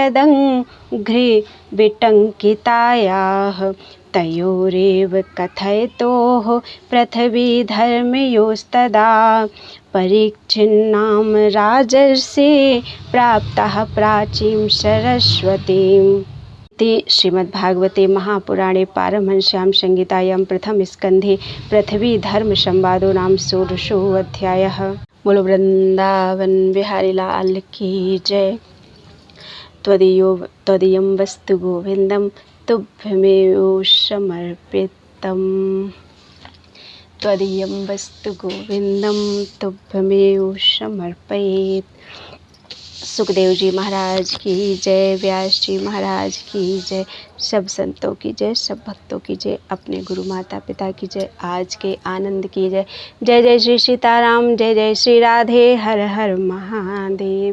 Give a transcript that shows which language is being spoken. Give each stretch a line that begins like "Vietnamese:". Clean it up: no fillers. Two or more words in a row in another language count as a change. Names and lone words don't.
Sanskrit: यदङ्घ्रिविटङ्कितायाः तयोरेव कथयतोः पृथ्वीधर्मयोस्तदा परीक्षिन्नाम राजर्षि प्राप्तः प्राचीं सरस्वतीम् श्रीमद्भागवते महापुराणे पारमहंस्यां संहितायां प्रथमस्कन्धे पृथ्वीधर्मसंवादो नाम षोडशोऽध्यायः।
Hindi: बोलो वृंदावन बिहारी लाल की जय।
Sanskrit: त्वदीयं वस्तु गोविन्दं तुभ्यमेव समर्पितम्। त्वदीयं वस्तु गोविन्दं तुभ्यमेव समर्पयेत्।
Hindi: सुखदेव जी महाराज की जय, व्यास जी महाराज की जय, सब संतों की जय, सब भक्तों की जय, अपने गुरु माता पिता की जय, आज के आनंद की जय। जय जय श्री सीताराम, जय जय श्री राधे, हर हर महादेव।